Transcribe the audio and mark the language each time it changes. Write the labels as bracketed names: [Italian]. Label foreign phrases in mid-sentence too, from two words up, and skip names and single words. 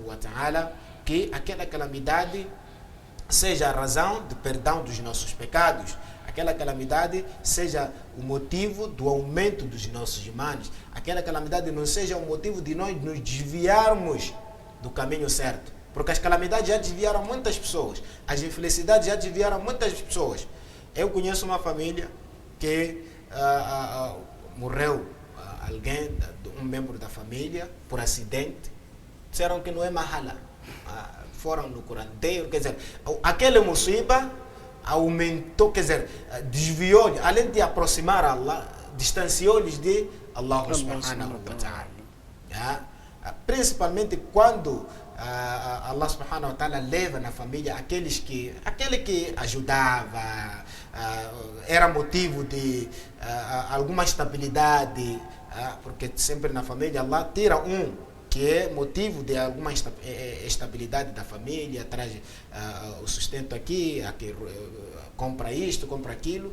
[Arabic] وتعالى [Portuguese] que aquela calamidade seja a razão de perdão dos nossos pecados, aquela calamidade seja o motivo do aumento dos nossos imanes, aquela calamidade não seja o motivo de nós nos desviarmos do caminho certo, porque as calamidades já desviaram muitas pessoas, as infelicidades já desviaram muitas pessoas. Eu conheço uma família que morreu alguém, um membro da família, por acidente, disseram que não é mahala, foram no curandeiro, quer dizer, aquele musiba aumentou, quer dizer, desviou, além de aproximar a Allah, distanciou-lhes de Allah [Arabic] سبحانه وتعالى. [Portuguese] Principalmente quando Allah [Arabic] سبحانه وتعالى [Portuguese] leva na família aquele que ajudava, era motivo de alguma estabilidade, porque sempre na família Allah tira que é motivo de alguma estabilidade da família, traz o sustento aqui, compra isto, compra aquilo.